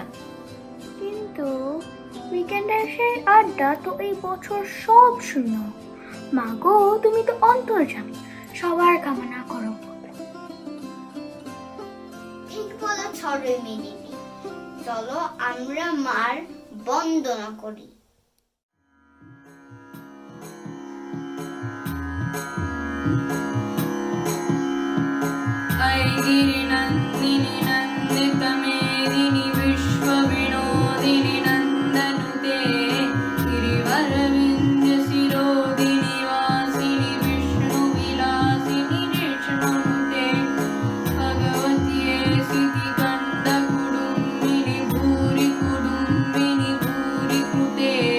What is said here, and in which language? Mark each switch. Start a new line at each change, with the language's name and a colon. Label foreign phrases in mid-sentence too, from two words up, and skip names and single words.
Bangla: কিন্তু উইকেন্ডে সেই আড্ডা তো এই বছর সব শূন্য। মাগো, তুমি তো অন্তর্যামী, সবার কামনা করো। ঠিক বলেছ রে মিমি, চলো আমরা মার বন্দনা করি।
Sanskrit: गिरिनन्दिनि नन्दितमेदिनि विश्वविनोदिनि नन्दनुते गिरिवरविन्द्यशिरोदिनि वासिनि विष्णुविलासिनि कृष्णनुते भगवत्ये सिद्धिकण्ठकुडुम्बिनि भूरि कुडुम्बिनि भूरि कृते